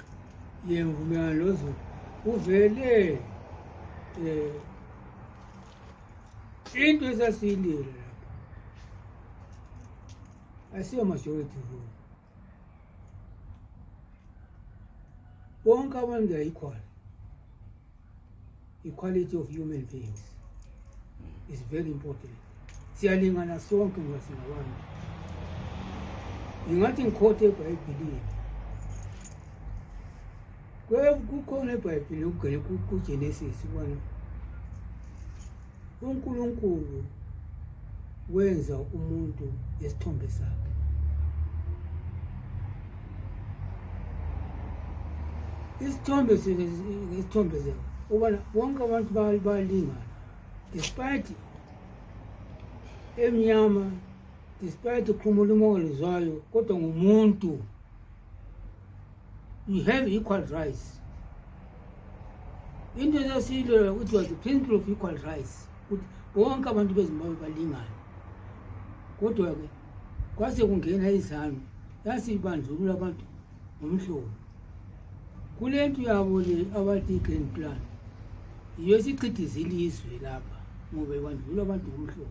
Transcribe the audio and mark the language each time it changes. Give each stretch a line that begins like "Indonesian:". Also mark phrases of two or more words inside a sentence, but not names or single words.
North Ndebele: Ngivumelana lozo uvele into esasiyilile lapha asiyo
English: majority rule.
North Ndebele: Bonke abantu
English: are equal. Equality of human beings is very important.
North Ndebele: Siyalingana sonke ngoba singabantu. Ingathi ngikhothe eBhayibhelini. Kukhona eBhayibhelini ukugcina kuGenesis ubona uNkulunkulu wenza umuntu esithombe sakhe. Isithombe isithombe sakhe ubona bonke abantu balingana despite emnyama, despite ukhuluma umoya zwayo kodwa ngumuntu.
English: You have equal rights.
North Ndebele: Into zasilo
English: which was the principle of equal rights.
North Ndebele: Bonke abantu bezimbabwe balingana. Kodwa ke kwase kungena izami yasibandlulula abantu ngomhlobo. Kule nto yabo le abathi
English: grand plan.
North Ndebele: Iyo sichithiza ilizwe lapha ngoba ibandlulula abantu ngomhlobo.